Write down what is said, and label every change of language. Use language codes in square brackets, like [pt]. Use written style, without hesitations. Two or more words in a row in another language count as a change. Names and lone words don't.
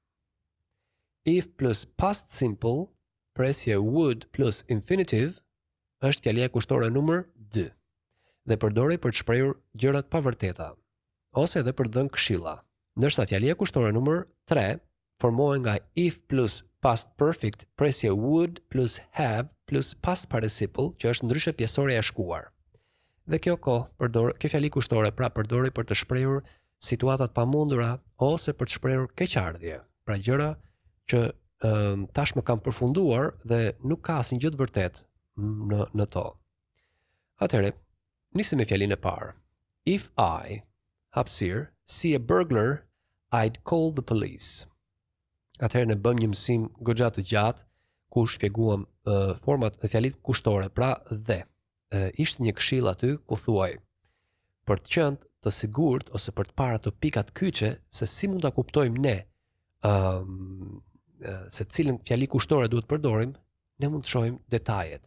[en] If plus past simple, presje would plus infinitive, [sq] është fjalia kushtore numër 2 dhe përdorej për të shprehur gjërat pa vërteta, ose edhe për dhënë këshilla. Ndërsa fjalia kushtore numër 3 formohet nga [en] if plus past perfect, [sq] presje [en] would plus have plus past participle, [sq] që është ndryshe pjesorja e shkuar. Dhe kjo fjali kushtore pra përdorej për të shprehur situatat pamundura ose për të shprehur keqardhje. Pra gjëra që tashmë kam përfunduar dhe nuk ka asnjë gjë të vërtet në to. Atëherë, nisim me fjalinë e parë. [en] If I, hapësirë, see a burglar, I'd call the police. [sq] Atëherë ne bëm një mësim goxha të gjatë ku shpjeguam format e fjalit kushtore, pra dhe. Ishte një këshill aty ku thuaj për të qenë të sigurt ose për të parë ato pikat kyçe se si mund ta kuptojmë ne se cilën fjali kushtore duhet përdorim, ne mund të shohim detajet.